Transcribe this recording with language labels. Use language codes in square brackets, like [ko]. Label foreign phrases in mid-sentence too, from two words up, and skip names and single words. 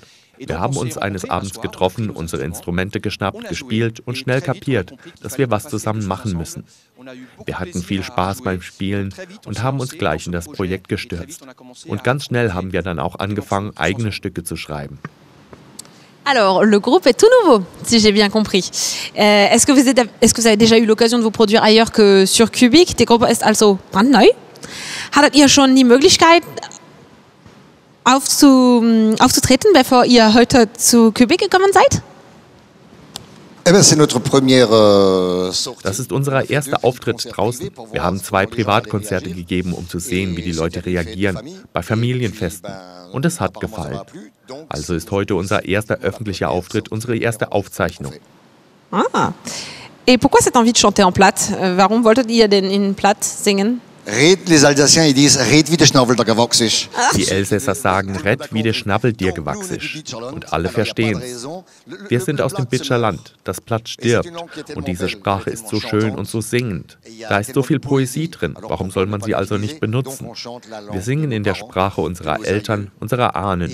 [de] Wir haben uns eines Abends getroffen, unsere Instrumente geschnappt, gespielt und schnell kapiert, dass wir was zusammen machen müssen. Wir hatten viel Spaß beim Spielen und haben uns gleich in das Projekt gestürzt. Und ganz schnell haben wir dann auch angefangen, eigene Stücke zu schreiben. [fr] Alors, le groupe est tout nouveau, si j'ai bien compris. Est-ce que vous avez déjà eu l'occasion de vous produire ailleurs que sur Cubic? [de] Die Gruppe ist also brandneu. Hattet ihr schon die Möglichkeit, aufzutreten, bevor ihr heute zu Cubic gekommen seid? Das ist unser erster Auftritt draußen. Wir haben 2 Privatkonzerte gegeben, um zu sehen, wie die Leute reagieren, bei Familienfesten. Und es hat gefallen. Also ist heute unser erster öffentlicher Auftritt, unsere erste Aufzeichnung. Ah. [fr] Et pourquoi cette envie de chanter en platt? [de] Warum wolltet ihr denn in platt singen? [fr] Les Alsaciens, ils disent, [de] red wie der Schnabel dir gewachsen ist. Die Elsässer sagen, red wie der Schnabel dir gewachsen ist. Und alle verstehen es. Wir sind aus dem Bitscherland, das Platt stirbt. Und diese Sprache ist so schön und so singend. Da ist so viel Poesie drin, warum soll man sie also nicht benutzen? Wir singen in der Sprache unserer Eltern, unserer Ahnen.